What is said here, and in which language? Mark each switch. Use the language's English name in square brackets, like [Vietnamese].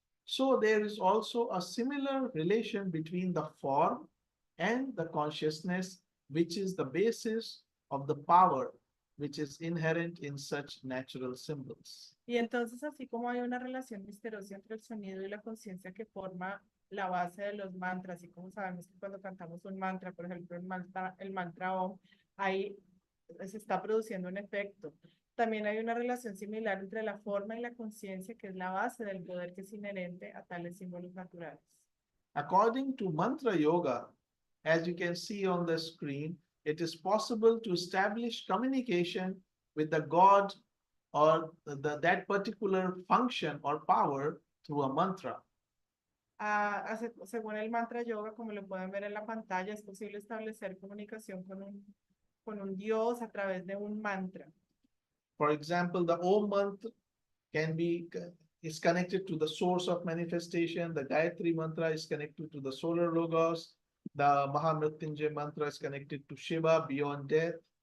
[English] So there is also a similar relation between the form and the consciousness, which is the basis of the power which is inherent in such natural symbols. [Spanish] Y entonces, así como hay una relación misteriosa entre el sonido y la conciencia que forma la base de los mantras, y como sabemos que cuando cantamos un mantra, por ejemplo, el mantra Om, ahí se está produciendo un efecto. También hay una relación similar entre la forma y la conciencia, que es la base del poder que es inherente a tales símbolos naturales. [English] According to mantra yoga, as you can see on the screen, it is possible to establish communication with the God or that particular function or power through a mantra. [Spanish] Según el mantra yoga, como lo pueden ver en la pantalla, es posible establecer comunicación con un dios a través de un mantra. [English] For example, the Om mantra is connected to the source of manifestation. The Gayatri mantra is connected to the solar logos. The Mahamrityunjay mantra is connected to Shiva beyond death.